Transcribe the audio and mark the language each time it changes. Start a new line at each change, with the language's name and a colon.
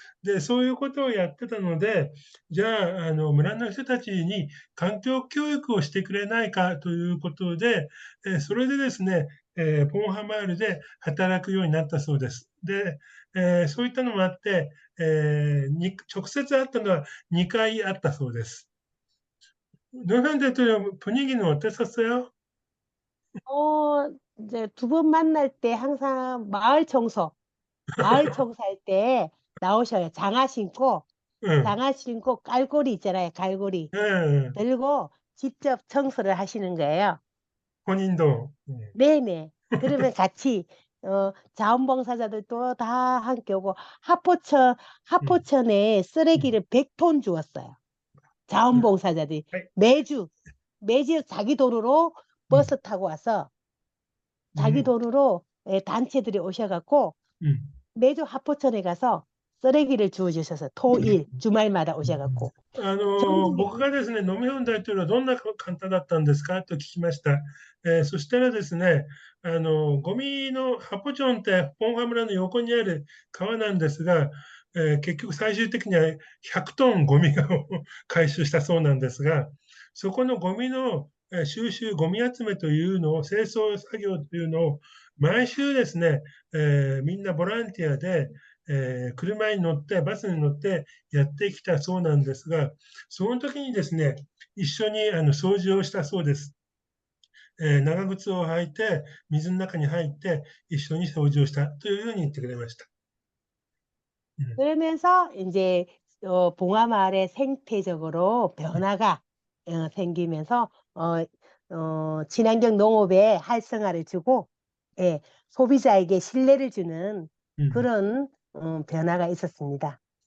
Japanese: で、そういうことをやってたので、じゃあ、村の人たちに環境教育をしてくれないかということで、それでですね、ポンハマールで働くようになったそうです。で、そういったのもあって、直接会ったのは2回あったそうです。
Korean: 너한테 분위기는 어땠었어요? 이제 두 번 만날 때 항상 마을 청소할 때 나오셔요. 응, 장화 신고 깔고리 있잖아요. 갈고리 응, 들고 직접 청소를 하시는 거예요. 본인도. 응, 네네. 그러면 같이, 자원봉사자들도 다 함께 오고, 응, 하포천에 응, 쓰레기를 100톤 주었어요. 자원봉사자들이 아이, 매주 자기 돈으로 응, 버스 타고 와서 자기 응, 돈으로 단체들이 오셔갖고 응. 매주 하포천에 가서 쓰레기를 주워주셔서 토일 주말마다 오셔갖고
Japanese: 僕
Korean: 전국에
Japanese: がですね、ノムヒョン大統領はどんな方だったんですかと聞きました。そしたらですね、ゴミのハポチョンってポンハ村の横にある川なんですが、結局最終的には100トンゴミを回収したそうなんですが、そこのゴミの収集、ゴミ集めというのを、清掃作業というのを、毎週ですね、みんなボランティアで、車に乗って、バスに乗ってやってきたそうなんですが、その時にですね、一緒に掃除をしたそうです。長靴を履いて、水の中に入って、一緒に掃除をしたというように言ってくれました。うん、
Korean: 그러면서 이제 봉화마을의 생태적으로 변화가 생기면서 친환경 농업에 활성화를 주고 예, 소비자에게 신뢰를 주는 음. 그런 변화가 있었습니다.